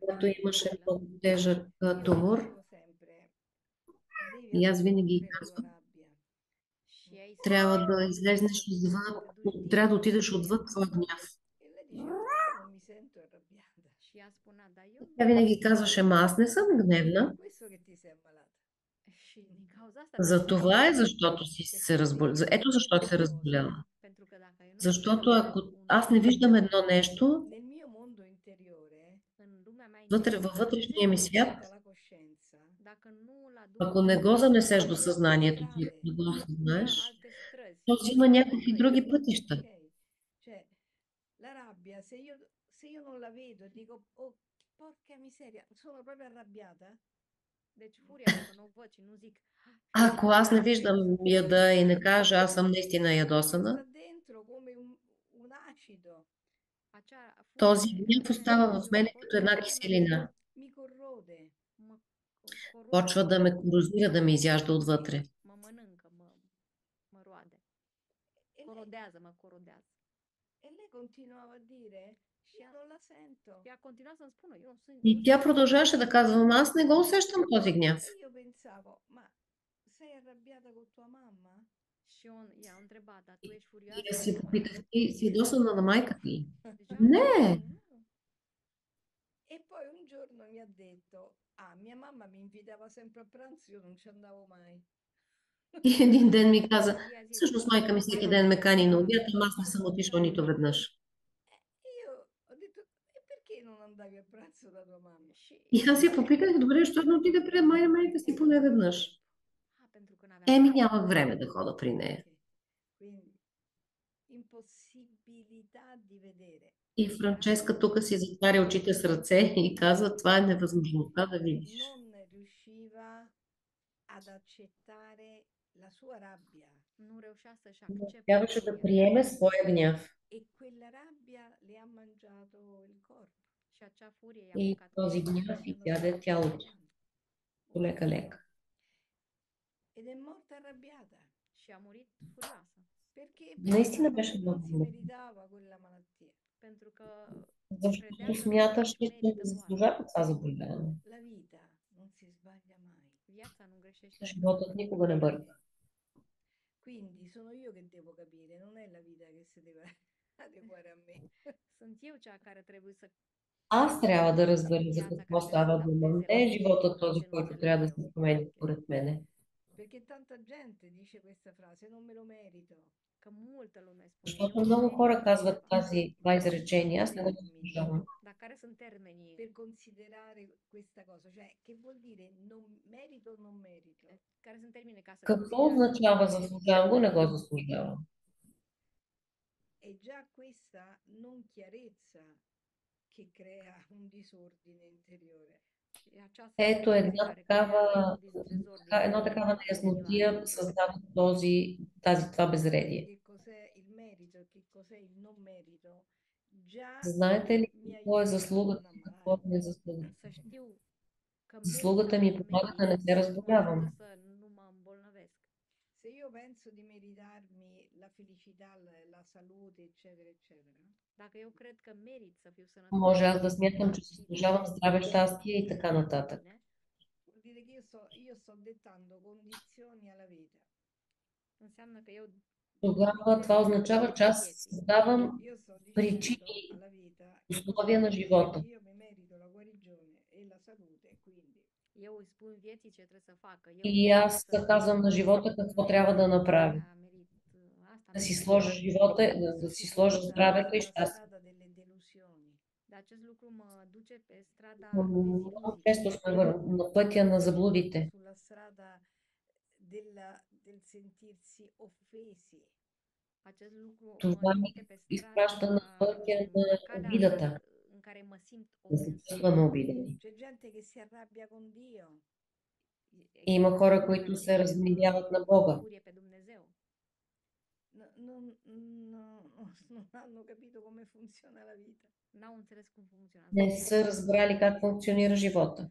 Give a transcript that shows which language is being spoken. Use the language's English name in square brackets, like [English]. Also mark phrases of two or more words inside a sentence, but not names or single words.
[Bulgarian] която [Romanian] foarte [Bulgarian] имаше [Romanian] dificilă [Bulgarian] много тежък [Italian] Io le [Bulgarian] тумор. [Italian] dicevo sempre, devi [Bulgarian] И аз винаги [Italian] assolvere la tua [Bulgarian] казвам, [Italian] rabbia, [Romanian] și ei [Bulgarian] трябва [Romanian] spuneam [Bulgarian] да [Italian] devi [Bulgarian] излезнеш извън, [Romanian] să te duci [Bulgarian] трябва да [Romanian] dincolo de [Bulgarian] отидеш отвъд [Romanian] furia. [Bulgarian] твоя гняв. [Italian] e lei diceva, ma io non mi sento arrabbiata, [Romanian] Și ea spunea, dar eu [Bulgarian] Тя [Romanian] nu mă [Bulgarian] винаги [Romanian] simt [Bulgarian] казваше, ма аз не съм [Italian] per [Bulgarian] гневна. [Italian] questo che ti sei ammalata, [Romanian] și din cauza asta [Bulgarian] За [Romanian] te-ai [Bulgarian] това е, [Romanian] îmbolnăvit. [Bulgarian] защото си се [Italian] perché se [Bulgarian] разболя. [Italian] io non [Bulgarian] Ето [Italian] vedo [Bulgarian] защо [Italian] una [Bulgarian] се [Italian] cosa [Bulgarian] разболява. [Romanian] Pentru că dacă eu nu [Bulgarian] Защото [Romanian] văd [Bulgarian] ако [Romanian] un [Bulgarian] аз не [Romanian] lucru [Bulgarian] виждам едно нещо, [Italian] nel mio mondo interiore, [Romanian] în lumea mea [Bulgarian] във [Romanian] interioară, [Italian] se [Bulgarian] вътрешния [Italian] non [Bulgarian] ми [Italian] lo [Bulgarian] свят, [Italian] porta alla coscienza, [Romanian] dacă nu îl aduci [Bulgarian] ако не го занесеш до [Italian] prende altre [Bulgarian] съзнанието ти, [Italian] strade, [Bulgarian] да го [Romanian] ia [Bulgarian] осъзнаеш, [Romanian] alte străzi, [Bulgarian] то [Romanian] ia [Bulgarian] взима [Romanian] alte [Bulgarian] някакви [Romanian] căi. [Bulgarian] други пътища. [Italian] ok? Cioè, la rabbia, se io non la vedo e dico, oh, porca miseria, sono proprio arrabbiata, [Romanian] Deci furia, dacă nu o văd și nu zic, [Bulgarian] Ако аз не [Romanian] furioasă, [Bulgarian] виждам яда и не кажа, аз съм наистина [Italian] sta [Bulgarian] ядосана, [Italian] dentro come un acido, [Romanian] acea [Bulgarian] този [Romanian] furie la [Bulgarian] гняв [Romanian] mine [Bulgarian] остава в [Italian] dentro [Bulgarian] мене като една киселина. [Italian] mi corrode. [Romanian] mă corupă, [Bulgarian] Почва да ме корозира, да ме изяжда отвътре. [Romanian] mă mănâncă, mă roade. [Italian] E lei, [Romanian] Mă corodează. [Italian] e lei continuava a dire, io non la sento. [Romanian] Și ea continua să-mi spună, eu nu sunt, [Bulgarian] И тя продължаваше да казва, ама аз не го усещам този гняв. [Italian] E io pensavo, ma sei arrabbiata con tua mamma? [Romanian] Și ea a întrebat, dar tu ești [Bulgarian] И [Romanian] furioasă [Bulgarian] аз [Romanian] cu [Bulgarian] си [Romanian] mama [Bulgarian] попитах, [Romanian] ta? [Bulgarian] ти си ядосана на майка ти? [Romanian] Deci eu [Bulgarian] Не! [Romanian] nu. [Italian] E poi un giorno mi ha detto, ah, mia mamma mi invitava sempre a pranzo, io non ci andavo mai. [Bulgarian] И един ден ми каза, [Romanian] Și i-a zis, [Bulgarian] всъщност майка ми всеки [Romanian] mama [Bulgarian] ден [Romanian] mea [Bulgarian] ме кани на [Romanian] invita [Bulgarian] обяд, ама [Romanian] la [Bulgarian] аз не съм [Romanian] masă la [Bulgarian] отишла нито [Romanian] pranzo [Bulgarian] веднъж. [Italian] E io ho detto, e perché non andavi a pranzo da tua mamma? [Romanian] și [Bulgarian] И аз си [Romanian] ea [Bulgarian] попитах, добре, защо не отида при майка си поне веднъж? [Romanian] pentru că n-aveam [Bulgarian] Еми, [Romanian] timp. [Bulgarian] нямах време да хода при нея. [Italian] Ok. Quindi, impossibilità di vedere. [Bulgarian] И Франческа тук си затваря очите с ръце и казва, това е невъзможността да видиш. [Italian] Non riusciva ad accettare la sua rabbia [Romanian] Nu reușea să-și [Bulgarian] Не [Romanian] accepte [Bulgarian] трябваше да [Romanian] furia [Bulgarian] приеме своя гняв. [Italian] e quella rabbia le ha mangiato il corpo. [Romanian] și acea furie i-a [Bulgarian] И [Romanian] mâncat [Bulgarian] този [Romanian] corpul [Bulgarian] гняв [Italian] Piano [Bulgarian] изяде [Italian] piano, piano [Bulgarian] тялото, [Italian] piano. [Bulgarian] полека-лека. [Italian] Ed è morta arrabbiata [Romanian] și a murit furioasă. [Italian] perché [Bulgarian] Наистина [Italian] pensava [Bulgarian] беше [Italian] che non [Bulgarian] много [Italian] si [Bulgarian] мъчно, [Italian] meritava quella malattia. [Romanian] Pentru că credea [Bulgarian] защото [Romanian] că nu [Bulgarian] смяташе, [Romanian] își [Bulgarian] че не [Romanian] merită boala. [Bulgarian] заслужава това заболяване. [Italian] La vita non si sbaglia mai. [Romanian] Viața nu greșește [Bulgarian] Животът [Romanian] niciodată. [Bulgarian] никога не бърка. [Italian] Quindi sono io che devo capire, non è la vita che si deve adeguare a me. [Romanian] Sunt eu cea care trebuie să [Bulgarian] Аз трябва да разбера за [Romanian] viața [Bulgarian] какво [Romanian] care trebuie să [Bulgarian] става дума. [Romanian] adapteze [Bulgarian] Не [Romanian] la [Bulgarian] е [Romanian] mine, [Bulgarian] животът [Romanian] la [Bulgarian] този, [Romanian] ce nu [Bulgarian] който [Romanian] înțeleg [Bulgarian] трябва да [Romanian] eu. [Bulgarian] се промени, според мене. [Italian] Perché tanta gente dice questa frase, non me lo merito. [Romanian] Că multă lume spune, eu [Bulgarian] Защото [Romanian] nu [Bulgarian] много [Romanian] merit [Bulgarian] хора [Romanian] așa [Bulgarian] казват [Romanian] ceva. [Bulgarian] това [Italian] Ma quali sono [Bulgarian] изречение. [Italian] i [Bulgarian] Аз не го [Italian] termini [Bulgarian] заслужавам. [Romanian] Dar care sunt termenii [Italian] per considerare questa cosa? Cioè, che vuol dire non merito o non merito? [Romanian] care sunt termenii ca să [Bulgarian] Какво [Romanian] consideri acest [Bulgarian] означава [Romanian] lucru? [Bulgarian] заслужавам го, не го заслужавам? [Italian] È già questa non chiarezza che crea un disordine interiore. [Romanian] Și această [Bulgarian] Ето [Romanian] situație care creează diztrezor din [Bulgarian] едно [Romanian] viața [Bulgarian] такава [Romanian] individuală. [Bulgarian] неяснотия създава това безредие. [Italian] Che cos'è il merito e che cos'è il non merito, già [Bulgarian] Знаете ли [Italian] mi [Bulgarian] какво е [Italian] aiuta a non [Bulgarian] заслугата и какво е [Italian] ammalarmi. [Bulgarian] незаслугата? [Romanian] Să știu că [Bulgarian] Заслугата ми помага [Romanian] merit [Bulgarian] да не се [Romanian] mă ajută [Bulgarian] разболявам. [Romanian] să nu mă îmbolnăvesc. [Italian] Se io penso di meritarmi la felicità, la salute, eccetera, eccetera, [Romanian] Dacă eu cred că merit să fiu [Bulgarian] Може [Romanian] sănătos, [Bulgarian] аз да смятам, че заслужавам [Romanian] fericit [Bulgarian] здраве, [Romanian] și [Bulgarian] щастие и така [Romanian] să fiu [Bulgarian] нататък. [Romanian] bine, [Italian] vuol dire che io sto dettando condizioni alla vita. [Romanian] înseamnă că eu [Bulgarian] Тогава това [Romanian] dictez [Bulgarian] означава, че [Romanian] condiții [Bulgarian] аз [Romanian] vieții. [Bulgarian] създавам [Italian] Io sto dicendo [Bulgarian] причини, [Italian] alla vita che cosa [Bulgarian] условия на [Italian] deve fare. [Bulgarian] живота. [Italian] Io mi merito la guarigione e la salute, quindi [Romanian] Eu îi spun vieții ce trebuie să facă. Eu [Bulgarian] И [Romanian] merit [Bulgarian] аз казвам на [Romanian] sănătate, [Bulgarian] живота какво трябва да направи. [Romanian] merit asta, [Bulgarian] Да си [Romanian] merit [Bulgarian] сложа живота, да [Italian] questo si ci [Bulgarian] сложа [Italian] porta [Bulgarian] здравето и [Italian] sulla [Bulgarian] щастието. [Italian] strada delle delusioni. [Romanian] Dar acest lucru mă duce pe strada [Bulgarian] Много [Romanian] deziluzii, [Bulgarian] често сме на пътя на заблудите. [Italian] Sulla strada del sentirsi offesi. [Romanian] acest lucru mă [Bulgarian] Това ми [Romanian] trimite pe [Bulgarian] изпраща на [Romanian] strada, [Bulgarian] пътя на [Romanian] pe calea [Bulgarian] обидата, [Romanian] în care mă simt [Bulgarian] да се [Romanian] ofensat. [Bulgarian] чувстваме обидени. [Italian] C'è gente che si arrabbia con Dio. [Bulgarian] Има [Romanian] Există [Bulgarian] хора, [Romanian] oameni [Bulgarian] които [Romanian] care [Bulgarian] се разгневяват на Бога. [Romanian] furie pe Dumnezeu. [Italian] Non hanno capito come funziona la vita. [Romanian] N-au înțeles cum funcționează [Bulgarian] Не [Romanian] viața. [Bulgarian] са разбрали как функционира живота.